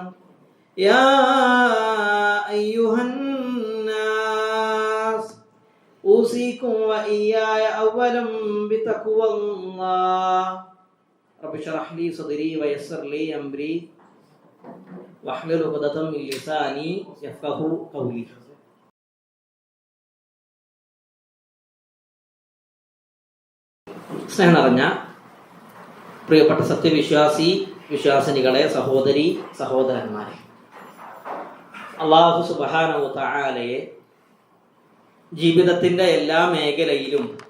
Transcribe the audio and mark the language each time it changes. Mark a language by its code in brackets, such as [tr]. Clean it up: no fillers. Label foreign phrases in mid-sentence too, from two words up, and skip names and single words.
[ar] يا أيها الناس أوصيكم وإياي أولا بتقوى الله. رب اشرح لي صدري ويسر لي أمري واحلل عقدة من لساني يفقهوا قولي. [ml] സ്നേഹം നിറഞ്ഞ പ്രിയപ്പെട്ട സത്യവിശ്വാസി വിശ്വാസിനികളെ, സഹോദരി സഹോദരന്മാരെ, [ar] الله سبحانه وتعالى [ml] ജീവിതത്തിന്റെ എല്ലാ മേഖലയിലും